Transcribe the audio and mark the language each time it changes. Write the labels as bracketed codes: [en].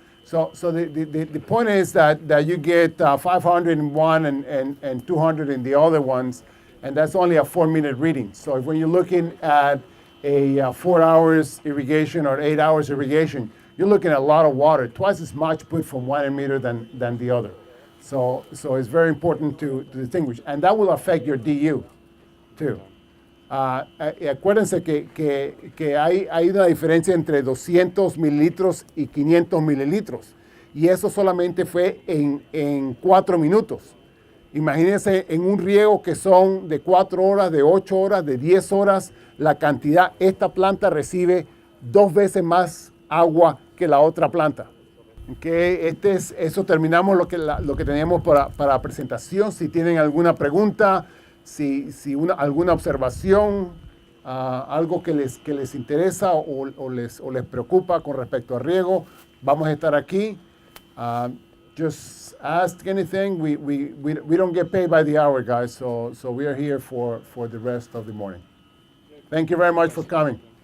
[en] So the point is that you get 500 in one and 200 in the other ones, and that's only a 4-minute reading. So when you're looking at a 4 hours irrigation or 8 hours irrigation, you're looking at a lot of water, twice as much put from one emitter than the other. So it's very important to distinguish, and that will affect your DU too. [es] Acuérdense que hay una diferencia entre 200 mililitros y 500 mililitros, y eso solamente fue en 4 minutos. Imagínense en un riego que son de 4 horas, de 8 horas, de 10 horas, la cantidad, esta planta recibe 2 veces más agua que la otra planta. Okay, eso terminamos lo que teníamos para presentación. Si tienen alguna pregunta, alguna observación, algo que les interesa o les preocupa con respecto al riego, vamos a estar aquí. [en] Just ask anything. We don't get paid by the hour, guys, so we are here for the rest of the morning. Thank you very much for coming.